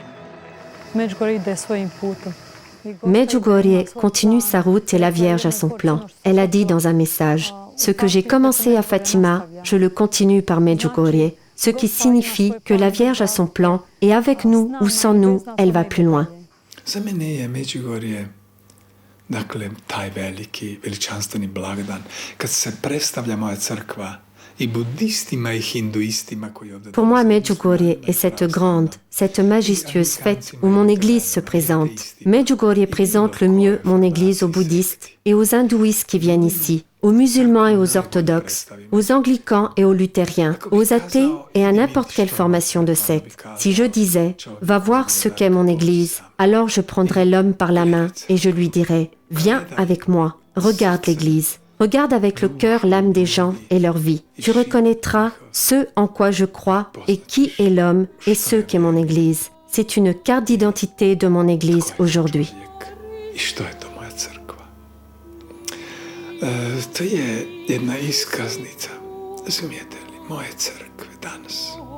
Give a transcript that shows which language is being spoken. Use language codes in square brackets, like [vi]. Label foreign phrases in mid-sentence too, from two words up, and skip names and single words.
[fr] Medjugorje continue sa route et la Vierge a son plan. Elle a dit dans un message, « Ce que j'ai commencé à Fatima, je le continue par Medjugorje », ce qui signifie que la Vierge a son plan, et avec nous ou sans nous, elle va plus loin. [hr] Dakle, taj veliki, veličanstveni blagdan, kad se predstavlja moja crkva i budistima i hinduistima koji ovdje... [fr] Pour moi, Medjugorje est cette grande, cette majestueuse fête où mon Église se présente. Medjugorje présente le mieux mon Église aux bouddhistes et aux hindouistes qui viennent ici, aux musulmans et aux orthodoxes, aux anglicans et aux luthériens, aux athées et à n'importe quelle formation de secte. Si je disais « Va voir ce qu'est mon Église », alors je prendrais l'homme par la main et je lui dirais « Viens avec moi, regarde l'Église. Regarde avec le cœur l'âme des gens et leur vie. Tu reconnaîtras ce en quoi je crois et qui est l'homme et ce qu'est mon Église. C'est une carte d'identité de mon Église aujourd'hui. [hr] I što je to moja crkva? To je jedna iskaznica, razumijete li, moje crkve danas.